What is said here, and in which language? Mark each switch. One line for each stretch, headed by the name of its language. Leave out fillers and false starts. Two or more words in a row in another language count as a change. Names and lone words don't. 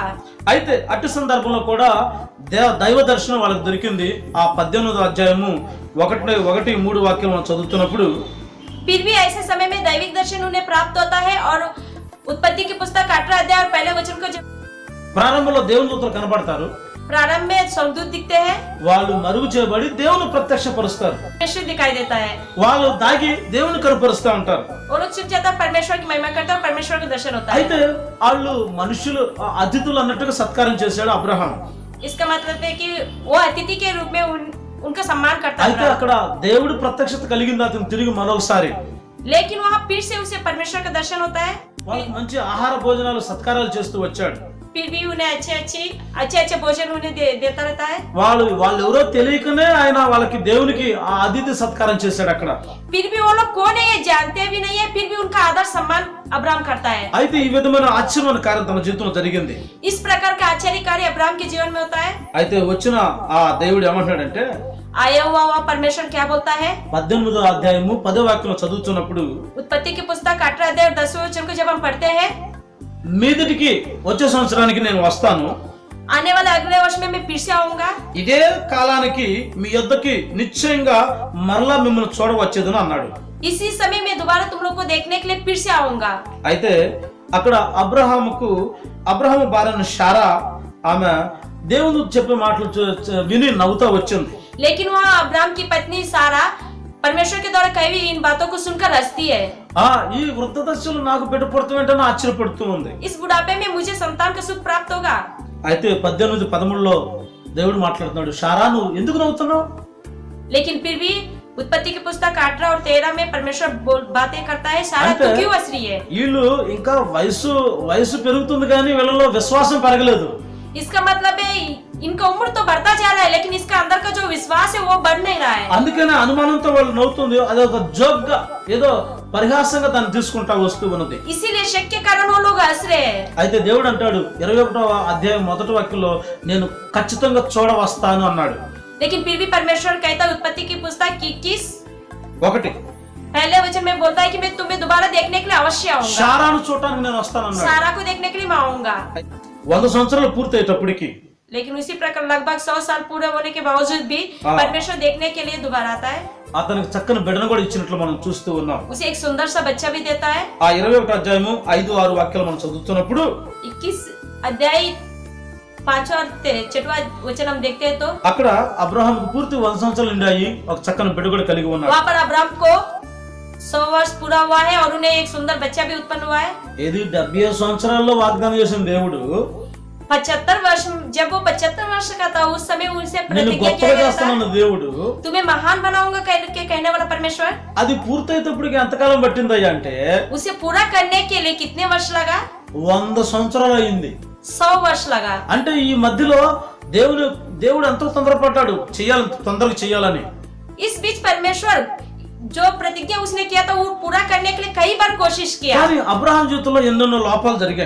Telugu: అయితే అట్టి సందర్భంలో కూడా దైవ దర్శనం వాళ్ళకి దొరికింది. ఆ 18వ అధ్యాయము 1-3 వాక్యం మనం చదువుతున్నప్పుడు
Hindi: फिर भी ऐसे समय में दैविक दर्शन उन्हें प्राप्त होता है। और उत्पत्ति की पुस्तक 18 अध्याय और पहले वचन को जब
Telugu: ప్రారంభంలో దేవుని దూతలు కనబడతారు,
Hindi: प्रारंभ में स्वर्गदूत दिखते हैं,
Telugu: వాళ్ళు మరుగు చేయబడి దేవుని ప్రత్యక్షపరుస్తారు.
Hindi: परमेश्वर दिखाई देता है।
Telugu: వాళ్ళు దాగి దేవుని కనపరుస్తూ ఉంటారు.
Hindi: वो लोग छिप जाता है, परमेश्वर की महिमा करता है, परमेश्वर का दर्शन होता है।
Telugu: అయితే వాళ్ళు మనుషులు అతిథులు అన్నట్టుగా సత్కారం చేశాడు అబ్రహాం.
Hindi: इसका मतलब है कि वो अतिथि के रूप में उनका सम्मान करता
Telugu: అయితే
Hindi: है।
Telugu: అక్కడ దేవుడి ప్రత్యక్షత కలిగింది అతను తిరిగి మరొకసారి.
Hindi: लेकिन वहाँ फिर से उसे परमेश्वर का दर्शन होता है।
Telugu: వాళ్ళకి మంచి ఆహార భోజనాలు సత్కారాలు చేస్తూ వచ్చాడు.
Hindi: फिर भी उन्हें अच्छे भोजन उन्हें देता रहता है।
Telugu: వాళ్ళు ఎవరో తెలియకనే ఆయన వాళ్ళకి దేవునికి ఆ అతిథి సత్కారం చేశాడు అక్కడ.
Hindi: फिर भी वो लोग कौन है ये जानते भी नहीं है, फिर भी उनका आदर सम्मान अब्राहम करता है।
Telugu: అయితే ఈ విధమైన ఆశ్చర్యమైన కార్యం తన జీవితంలో జరిగింది.
Hindi: इस प्रकार का आश्चर्य कार्य अब्राहम के जीवन में होता है।
Telugu: అయితే వచ్చిన ఆ దేవుడు ఏమంటాడంటే
Hindi: आया हुआ परमेश्वर क्या बोलता है?
Telugu: 18వ అధ్యాయము 10వ వాక్యం చదువుతున్నప్పుడు
Hindi: उत्पत्ति की पुस्तक 18 अध्याय और 10वें वचन को जब हम पढ़ते हैं,
Telugu: మీదటికి వచ్చే సంవత్సరానికి నేను వస్తాను,
Hindi: आने वाले अगले वर्ष में मैं फिर से आऊंगा,
Telugu: ఇదే కాలానికి మీ యొద్దకి నిశ్చయంగా మరలా మిమ్మల్ని చూడవచ్చేదని అన్నాడు.
Hindi: इसी समय में दोबारा तुम लोग को देखने के लिए फिर से आऊंगा।
Telugu: అయితే అక్కడ అబ్రహాము భార్య షారా ఆమె దేవుడు చెప్పే మాటలు విని నవ్వుతా వచ్చింది.
Hindi: लेकिन वहाँ अब्राहम की पत्नी सारा परमेश्वर के द्वारा कही हुई इन बातों को सुनकर हंसती है।
Telugu: ఈ వృద్ధ దశలో నాకు బిడ్డ పుడతామేంటని ఆశ్చర్యపడుతూ ఉంది.
Hindi: इस बुढ़ापे में मुझे संतान का सुख प्राप्त होगा।
Telugu: అయితే 18-13లో దేవుడు మాట్లాడుతున్నాడు, షారా నువ్వు ఎందుకు నవ్వుతున్నావు?
Hindi: लेकिन फिर भी उत्पत्ति की पुस्तक 18 और 13 में परमेश्वर बातें करता है, सारा तू क्यों हंस रही है?
Telugu: వీళ్ళు ఇంకా వయసు పెరుగుతుంది కానీ వీళ్ళలో విశ్వాసం పెరగలేదు.
Hindi: इसका मतलब है इनका उम्र तो बढ़ता जा रहा है, लेकिन इसका अंदर का जो विश्वास है वो बढ़ नहीं रहा है।
Telugu: అందుకనే అనుమానంతో వాళ్ళు నవ్వుతుంది. అదొక జోక్గా ఏదో పరిహాసంగా దాన్ని తీసుకుంటా వస్తూ ఉన్నది.
Hindi: इसीलिए शक के कारण वो लोग हंस रहे हैं।
Telugu: అయితే దేవుడు అంటాడు 21వ అధ్యాయం మొదటి వాక్యంలో నేను ఖచ్చితంగా చూడ వస్తాను అన్నాడు.
Hindi: लेकिन फिर भी परमेश्वर कहता है उत्पत्ति की पुस्तक 21
Telugu: ఒకటి
Hindi: पहले वचन में बोलता है कि मैं तुम्हें दोबारा देखने के लिए अवश्य आऊंगा।
Telugu: శారాను చూడటానికి నేను వస్తాను అన్నాడు.
Hindi: सारा को देखने के लिए मैं आऊंगा।
Telugu: 100 సంవత్సరాలు పూర్తయ్యేటప్పటికి
Hindi: लेकिन उसी प्रकार लगभग 100 साल पूरे होने के बावजूद भी परमेश्वर देखने के लिए दोबारा आता है।
Telugu: అతనికి చక్కని బిడ్డను కూడా ఇచ్చినట్లు మనం చూస్తూ ఉన్నాం.
Hindi: उसे एक सुंदर सा बच्चा भी देता है।
Telugu: ఆ 21 అధ్యాయము 5-6 వాక్యాలు మనం చదువుతున్నప్పుడు
Hindi: 21 अध्याय 5 और 6वां वचन हम देखते हैं तो
Telugu: అక్కడ అబ్రహాముకు పూర్తి 100 సంవత్సరాలు నిండాయి, ఒక చక్కని బిడ్డ కూడా కలిగి ఉన్నాడు.
Hindi: वहाँ पर अब्राहम को 100 वर्ष पूरा हुआ है और उन्हें एक सुंदर बच्चा भी उत्पन्न हुआ है।
Telugu: ఇది 75 సంవత్సరాల్లో వాగ్దానం చేసిన దేవుడు
Hindi: 75 वर्ष, जब वो 75 वर्ष का था उस समय उनसे
Telugu: నేను
Hindi: प्रतिज्ञा
Telugu: గొప్పగా
Hindi: किया गया
Telugu: చేస్తానన్న
Hindi: था,
Telugu: దేవుడు
Hindi: तुम्हें महान बनाऊंगा करके कहने वाला परमेश्वर
Telugu: అది పూర్తయ్యేటప్పటికి ఎంతకాలం పట్టిందయ్యా అంటే
Hindi: उसे पूरा करने के लिए कितने वर्ष लगा?
Telugu: 100 సంవత్సరాలు అయింది.
Hindi: 100 वर्ष लगा।
Telugu: అంటే ఈ మధ్యలో దేవుడు ఎంతో తొందరపడ్డాడు తొందరగా చేయాలని.
Hindi: इस बीच परमेश्वर जो प्रतिज्ञा उसने किया था वो पूरा करने के लिए कई बार कोशिश किया,
Telugu: కానీ అబ్రహాం జీవితంలో ఎన్నెన్నో లోపాలు జరిగాయి.